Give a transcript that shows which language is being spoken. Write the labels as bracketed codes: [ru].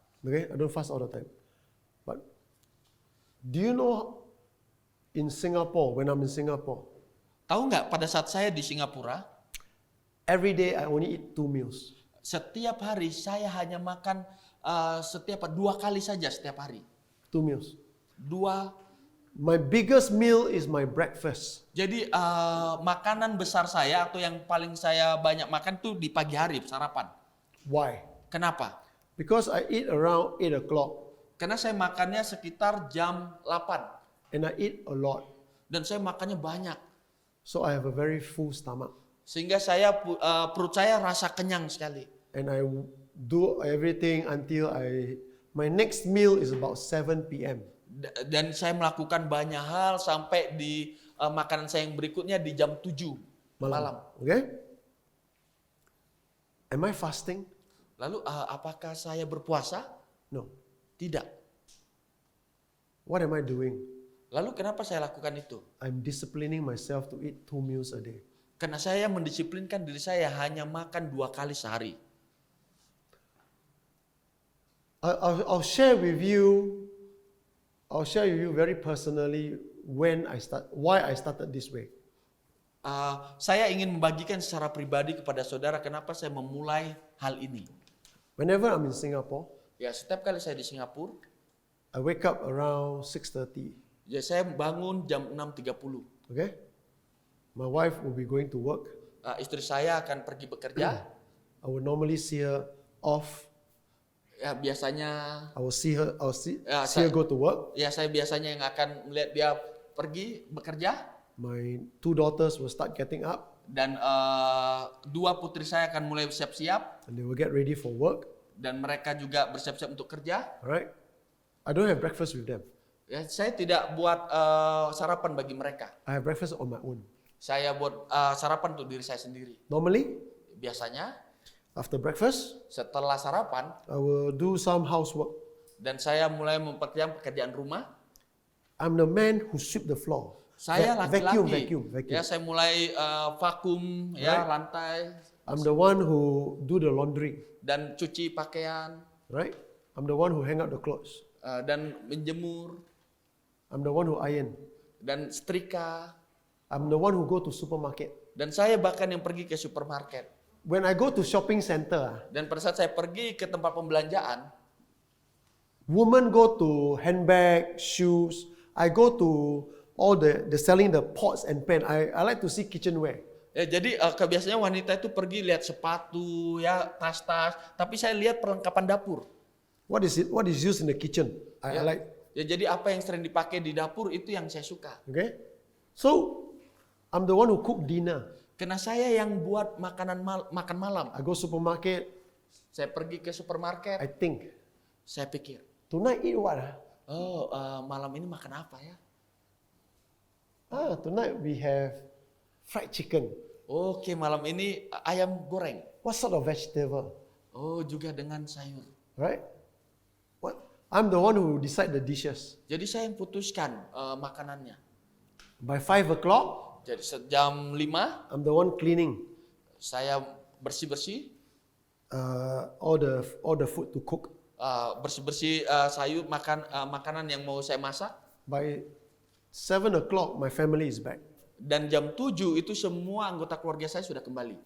[en] Okay, I don't fast all the time. But do you know in Singapore, when I'm in Singapore, [id] Tahu nggak pada saat saya di Singapura, [en] every day I only eat 2 meals. [id] setiap hari saya hanya makan 2 kali saja setiap hari. [en] 2 meals. [id] 2. [en] My biggest meal is my breakfast. [id] Jadi makanan besar saya atau yang paling saya banyak makan tuh di pagi hari sarapan. [en] Why? [id] Kenapa? [en] Because I eat around 8 o'clock [id] Karena saya makannya sekitar jam 8 [en] and I eat a lot. [id] dan saya makannya banyak. [en] So I have a very full stomach. [id] Sehingga saya perut saya rasa kenyang sekali. [en] And I do everything until my next meal is about 7 p.m. [id] Dan saya melakukan banyak hal sampai di makanan saya yang berikutnya di jam 7 malam. [en] Okay? Am I fasting? [id] Lalu apakah saya berpuasa? [en] No. [id] Tidak. [en] What am I doing? [id] Lalu kenapa saya lakukan itu? [en] I'm disciplining myself to eat 2 meals a day. [id] Karena saya mendisiplinkan diri saya hanya makan 2 kali sehari. [en] I'll share with you very personally why I started this way. [id] Saya ingin membagikan secara pribadi kepada saudara kenapa saya memulai hal ini. [en] Whenever I'm in Singapore, [id] Ya, setiap kali saya di Singapura, [en] I wake up around 6:30. [id] ya saya bangun jam 6.30. [en] Okay? My wife will be going to work. [id] Istri saya akan pergi bekerja. [en] I will normally see her off. [id] Ya, biasanya [en] I'll see her [id] Ya, [en] see her go to work. [id] ya saya biasanya yang akan melihat dia pergi bekerja [en] My 2 daughters will start getting up [id] dan 2 putri saya akan mulai siap-siap [en] and they will get ready for work. [id] dan mereka juga bersiap-siap untuk kerja. [en] Alright? I don't have breakfast with them. [id] Ya, saya tidak buat sarapan bagi mereka. [en] I have breakfast on my own. [id] Saya buat sarapan untuk diri saya sendiri. [en] Normally, [id] Biasanya [en] after breakfast, [id] setelah sarapan [en] I will do some housework. [id] dan saya mulai memperkerjakan pekerjaan rumah. [en] I'm the man who sweep the floor. [id] Saya laki-laki. [en] Vacuum. [id] Ya, saya mulai vakum ya lantai [en] I'm the one who do the laundry. [id] dan cuci pakaian [en] Right? I'm the one who hang out the clothes. [id] dan menjemur [en] I'm the one who iron. [id] dan setrika. [en] I'm the one who go to supermarket. [id] Dan saya bahkan yang pergi ke supermarket. [en] When I go to shopping center, [id] Dan pada saat saya pergi ke tempat pembelanjaan, [en] women go to handbag, shoes. I go to all the selling the pots and pan. I like to see kitchenware. [id] ya, jadi kebiasaannya wanita itu pergi lihat sepatu, ya tas-tas. Tapi saya lihat perlengkapan dapur. [en] What is it? What is used in the kitchen? I like. [id] Ya, jadi apa yang sering dipakai di dapur itu yang saya suka. [en] Okay? So, I'm the one who cook dinner. [id] Karena saya yang buat makan malam. [en] I go supermarket. [id] Saya pergi ke supermarket. [en] I think, [id] Saya pikir, [en] tonight eat what? [id] malam ini makan apa ya? [en] Tonight we have fried chicken. [id] Oke, malam ini ayam goreng. [en] What sort of vegetable? [id] Oh, juga dengan sayur. [en] Right? I'm the one who decide the dishes. [id] Jadi saya yang putuskan makanannya. [en] By 5 o'clock, [id] Jadi jam 5 [en] I'm the one cleaning [id] saya bersih-bersih, [en] all the food to cook. [id] bersih-bersih sayur makanan yang mau saya masak. [en] By 7 o'clock, my family is back. [id] Dan jam 7 itu semua anggota keluarga saya sudah kembali